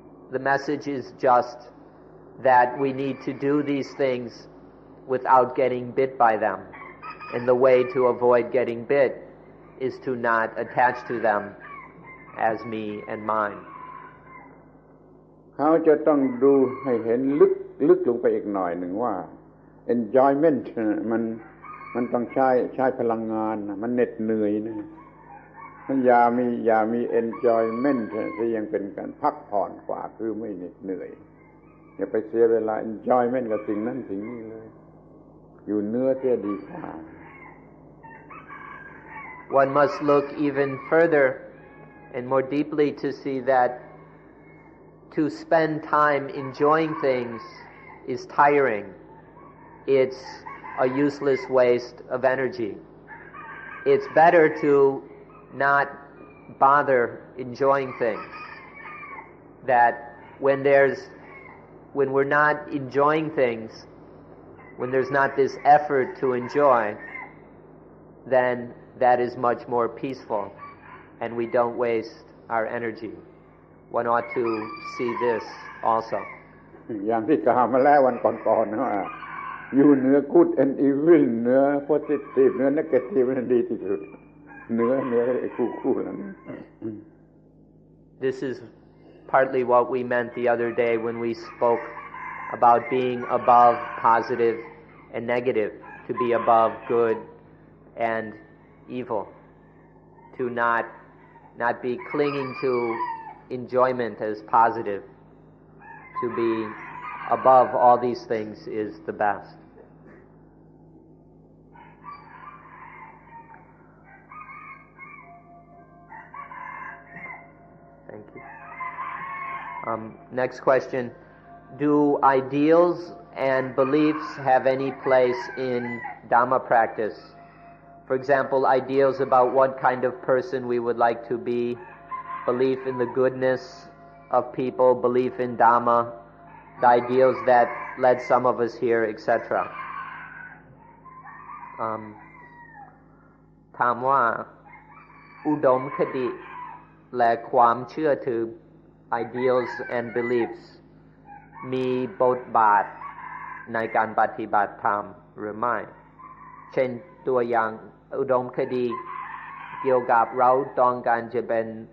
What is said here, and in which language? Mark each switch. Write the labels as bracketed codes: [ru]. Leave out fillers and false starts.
[en] The message is just that we need to do these things without getting bit by them. And the way to avoid getting bit is to not attach to them as me and mine. [th] เขาจะต้องดูให้เห็นลึกลงไปอีกหน่อยหนึ่งว่า enjoyment มันต้องใช้พลังงานมันเหน็ดเหนื่อยนะมันอย่ามี enjoyment ที่ยังเป็นการพักผ่อนกว่าคือไม่เหน็ดเหนื่อยอย่าไปเสียเวลา enjoyment กับสิ่งนั้นสิ่งนี้เลยอยู่เนื้อเสียดีกว่า [en] One must look even further and more deeply to see that to spend time enjoying things is tiring. It's a useless waste of energy. It's better to not bother enjoying things. That when we're not enjoying things, when there's not this effort to enjoy, then that is much more peaceful and we don't waste our energy. One ought to see this also. [th] อย่างที่กล่าวมาแล้ววันก่อนๆว่าอยู่เหนือ [en] good and evil [th] เหนือ positive เหนือ negative นั่นดีที่สุดเหนือไอ้คู่นั้น [en] This is partly what we meant the other day when we spoke about being above positive and negative, to be above good and evil, to not be clinging to enjoyment as positive, to be above all these things is the best. Thank you. Next question. Do ideals and beliefs have any place in Dhamma practice? For example, ideals about what kind of person we would like to be, belief in the goodness of people, belief in Dhamma, the ideals that led some of us here, etc. [th] ถามว่าอุดมคติและความเชื่อถือ [en] ideals and beliefs [th] มีบทบาทในการปฏิบัติธรรมหรือไม่เช่นตัวอย่างอุดมคติเกี่ยวกับเราต้องการจะเป็น